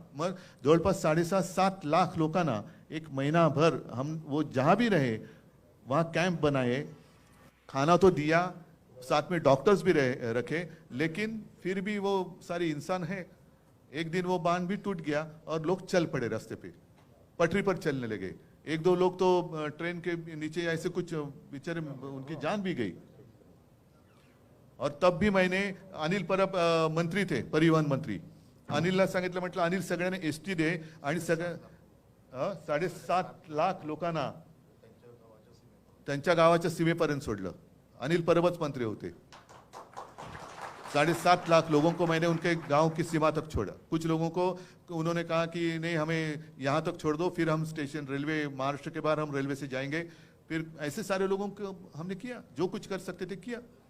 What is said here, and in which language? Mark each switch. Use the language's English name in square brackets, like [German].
[Marathi] मग जवळपास 7.5 लाख लोकांना एक महीनाभर [Hindi] हम वो जहां भी रहे वहां कैंप बनाए, खाना तो दिया, साथ में डॉक्टर्स भी रखे, लेकिन फिर भी वो सारे इंसान है। एक दिन वो बांध भी टूट गया और लोग चल पड़े रास्ते पे, पटरी पर चलने लगे। एक दो लोग तो ट्रेन के नीचे ऐसे कुछ बेचारे उनकी जान भी गई। [Marathi] और तब भी मैंने, अनिल परब [Hindi] मंत्री थे, [Marathi] परिवहन मंत्री, अनिलला सांगितलं, म्हटलं अनिल सगळ्यांना एसटी दे आणि सगळ्या 7.5 लाख लोकांना त्यांच्या गावाच्या सीमेपर्यंत सोडलं। अनिल परबच मंत्री होते। [Hindi] 7.5 लाख लोगों को मैंने उनके गांव की सीमा तक छोड़ा। कुछ लोगों को उन्होंने कहा कि नहीं हमें यहाँ तक छोड़ दो, फिर हम स्टेशन रेलवे, महाराष्ट्र के बाहर हम रेलवे से जाएंगे। फिर ऐसे सारे लोगों को हमने किया, जो कुछ कर सकते थे किया।